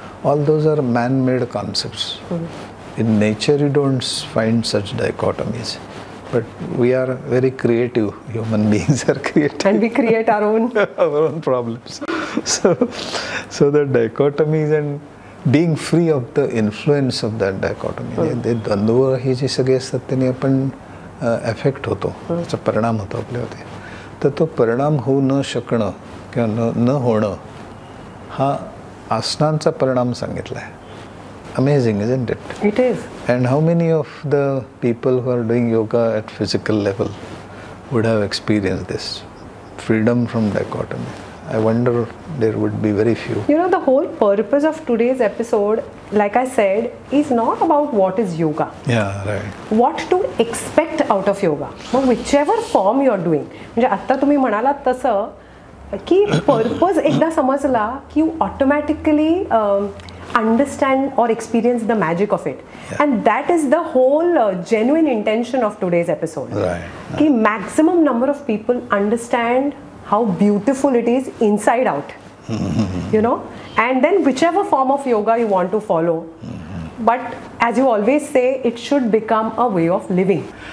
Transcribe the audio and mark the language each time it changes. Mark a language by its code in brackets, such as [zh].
[en] All those are man-made concepts. In nature you don't find such dichotomies. But we are very creative, human beings are creative. And we create our own. Our own problems. So the dichotomies and being free of the influence of that dichotomy. [mr] ते द्वंद्व ही जी सगळे असतात त्याने आपण effect होतो, त्याचा परिणाम होतो आपल्यावरती. तर तो परिणाम होऊ न शकणं किंवा न होणं हा आसनांचा परिणाम सांगितला आहे. [en] amazing, isn't it? It is. And how many of the people who are doing yoga at physical level would have experienced this? Freedom from dichotomy. I wonder there would be very few. You know, the whole purpose of today's episode, like I said, is not about what is yoga. Yeah, right. What to expect out of yoga. मग whichever form you are doing. [mr] म्हणजे आता तुम्ही म्हणालात तसं की purpose एकदा समजला की [en] you automatically understand or experience the magic of it. Yeah. And that is the whole genuine intention of today's episode. Right. Ki maximum number of people understand how beautiful it is inside out. You know, and then whichever form of yoga you want to follow. But as you always say, it should become a way of living.